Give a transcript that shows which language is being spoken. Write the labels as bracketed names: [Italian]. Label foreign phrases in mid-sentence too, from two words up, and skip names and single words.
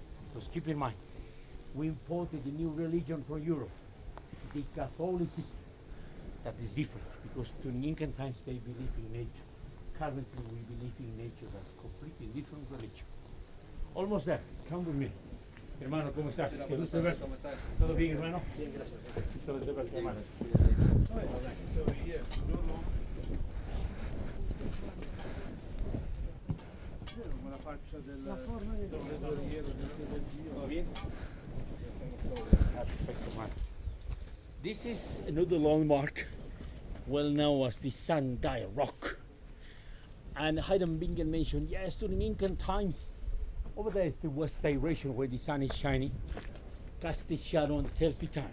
[English] Because keep in mind, we imported a new religion from Europe, the Catholicism. That is different because in Incan times they believe in nature. Currently we believe in nature as completely different religion. Almost there. Come with me. [Spanish] Hermano, ¿cómo estás? Qué gusto verte. ¿Todo bien, hermano? Bien, gracias. Qué gusto verte, hermano. [Italian] Come la faccia del [Spanish] ¿Todo bien? Perfecto, hermano. [English] This is another landmark, well known as the Sundial Rock. And Hayden Bingen mentioned, yes, during Incan times, over there is the west direction where the sun is shining, casts the shadow and tells the time.